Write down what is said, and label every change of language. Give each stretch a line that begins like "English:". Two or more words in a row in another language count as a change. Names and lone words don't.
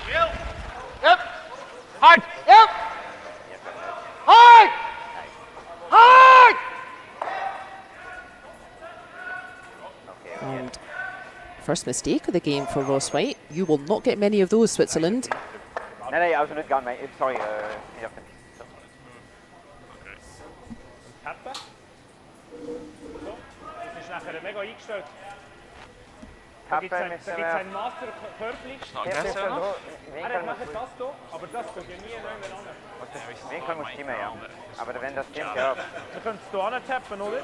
English: Yep. Hard. Yep. Hard. Hard. And first mistake of the game for Ross Whyte. You will not get many of those, Switzerland.
Dutch: Nee, absoluut gaan mee. Sorry, Tappen.
German: So, das ist nachher mega eingestellt. Da gibt es ein Master-Körbchen. Er macht das hier, aber das geht ja nie neu Winkel muss stimmen, ja. Aber wenn das stimmt, ja. Wir können es hier antappen, oder?